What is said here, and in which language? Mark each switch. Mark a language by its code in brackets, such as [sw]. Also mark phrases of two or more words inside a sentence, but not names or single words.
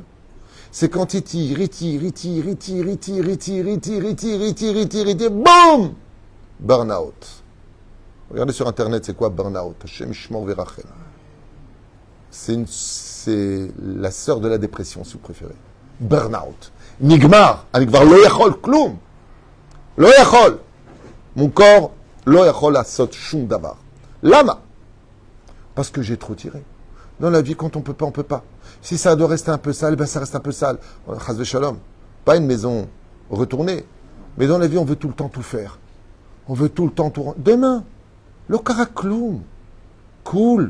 [fr] C'est quand il tire, boum! Burn-out. Regardez sur Internet, c'est quoi burn-out? C'est la sœur de la dépression, si vous préférez. Burn-out. [he] נגמר. אני כבר לא יכול כלום. לא יכול. [fr] Mon corps, [he] לא יכול לעשות שום דבר. למה. [fr] Parce que j'ai trop tiré. Dans la vie, quand on peut pas, on peut pas. Si ça doit rester un peu sale, ben ça reste un peu sale. [he] חס שלום. [fr] Pas une maison retournée. Mais dans la vie, on veut tout le temps tout faire. On veut tout le temps tout... Demain, le karakloum. Cool.